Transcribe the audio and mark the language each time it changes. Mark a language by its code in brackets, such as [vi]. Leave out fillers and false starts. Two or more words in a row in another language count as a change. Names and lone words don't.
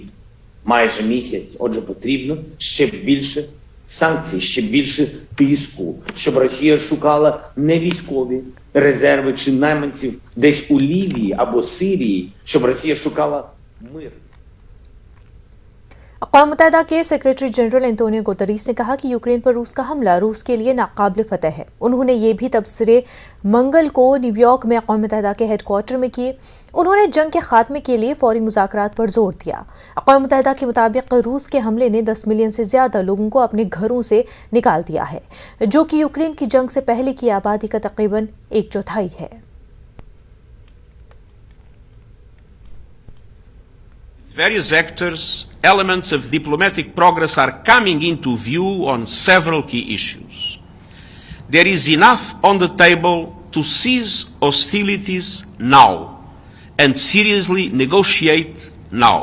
[uk] Майже місяць. Отже, потрібно ще більше санкцій, ще більше тиску, щоб Росія шукала не військові резерви чи найманців десь у Лівії або Сирії, щоб Росія шукала мир. [ur] اقوام متحدہ کے [en] secretary general [ur] انتونیو گوتریس نے کہا کہ یوکرین پر روس کا حملہ روس کے لیے ناقابل فتح ہے. انہوں نے یہ بھی تبصرے منگل کو نیویارک میں اقوام متحدہ کے ہیڈکوارٹر میں کیے. انہوں نے جنگ کے خاتمے کے لیے فوری مذاکرات پر زور دیا. اقوام متحدہ کے مطابق روس کے حملے نے 10 ملین سے زیادہ لوگوں کو اپنے گھروں سے نکال دیا ہے، جو کہ یوکرین کی جنگ سے پہلے کی آبادی کا تقریباً 1/4 ہے. [en] Various actors, elements of diplomatic progress are coming into view on several key issues. There is enough on the table to cease hostilities now and seriously negotiate now.